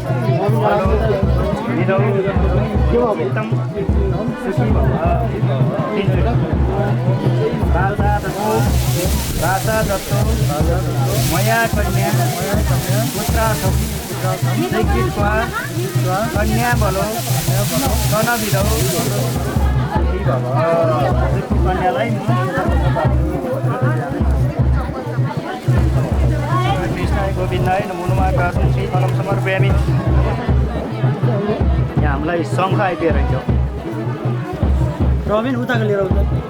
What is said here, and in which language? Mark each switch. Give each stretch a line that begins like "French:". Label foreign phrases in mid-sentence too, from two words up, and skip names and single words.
Sanskrit: विधौ वित्तं सुखी भव भाषा दत्तो मया कन्या पुत्रार्थं स्वीकृत्वा कन्या बलो कनविधौ कन्यालाई कृष्णाय गोविन्दाय नमो नमः गासं श्री फलं समर्पयामि।
Nepali: यहाँ हामीलाई शङ्ख आइपुगेर रहेछ रबिन उताको लिएर आउँछ